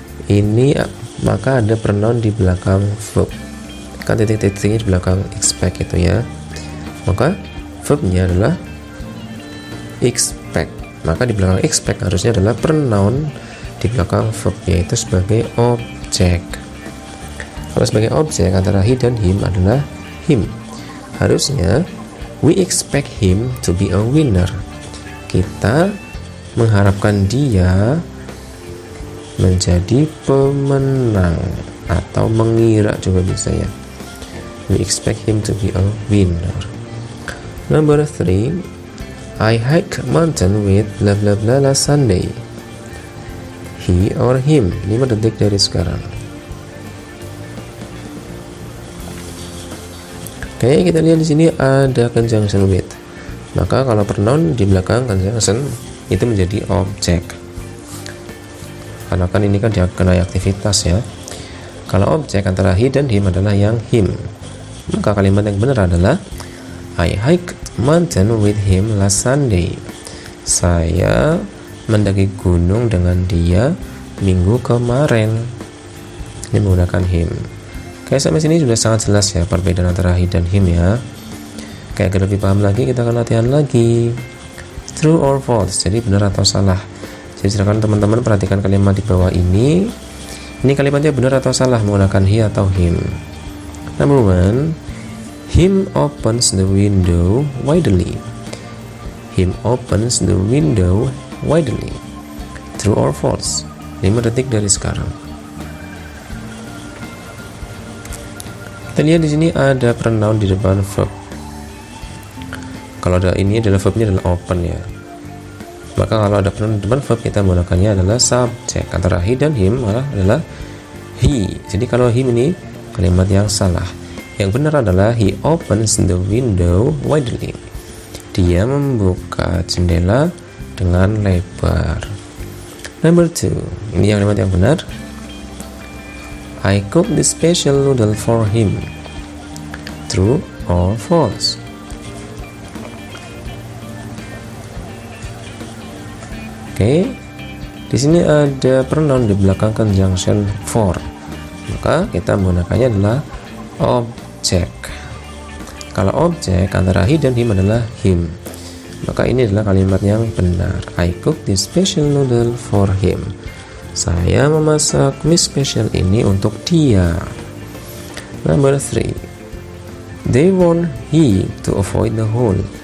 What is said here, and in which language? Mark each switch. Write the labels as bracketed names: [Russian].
[Indonesian] Ini maka ada pronoun di belakang verb. Kan titik-titiknya di belakang expect itu ya. Maka verbnya adalah expect. Maka di belakang expect harusnya adalah pronoun di belakang verb, yaitu sebagai objek. Kalau sebagai objek antara he dan him adalah him. Harusnya [English] we expect him to be a winner. [Indonesian] Kita mengharapkan dia menjadi pemenang, atau mengira juga bisa ya. [English] We expect him to be a winner. Number 3, I hike mountain with bla bla bla last Sunday. He or him. [Indonesian] 5 detik dari sekarang. Oke, kita lihat di sini ada conjunction with. Maka kalau pronoun di belakang conjunction itu menjadi objek. Karena kan ini kan dikenai aktivitas ya. Kalau objek antara he dan him adalah yang him. Maka kalimat yang benar adalah [English] I hike mountain with him last Sunday. [Indonesian] Saya mendaki gunung dengan dia minggu kemarin. Ini menggunakan him. Oke, sampai sini sudah sangat jelas ya perbedaan antara he dan him ya. Oke, agar lebih paham lagi kita akan latihan lagi. [English] True or false, [Indonesian] jadi benar atau salah. Jadi silakan teman-teman perhatikan kalimat di bawah ini. Ini kalimatnya benar atau salah menggunakan he atau him. [English] Number 1, him opens the window widely. Him opens the window widely. True or false? [Indonesian] 5 detik dari sekarang. Kita lihat di sini ada pronoun di depan verb. Kalau ada ini adalah verbnya adalah open ya. Maka kalau ada pronoun di depan verb kita menggunakannya adalah subjek. Antara he dan him adalah he. Jadi kalau him ini kalimat yang salah. Yang benar adalah [English] he opens the window widely. [Indonesian] Dia membuka jendela dengan lebar. [English] Number 2, [Indonesian] ini yang kalimat yang benar. [English] I cook the special noodle for him. True or false. [Indonesian] Oke, di sini ada pronoun di belakang conjunction for, maka kita menggunakannya adalah object. Kalau objek antara he dan him adalah him, maka ini adalah kalimat yang benar. [English] I cook this special noodle for him. [Indonesian] Saya memasak mie spesial ini untuk dia. [English] Number 3. They want he to avoid the hole.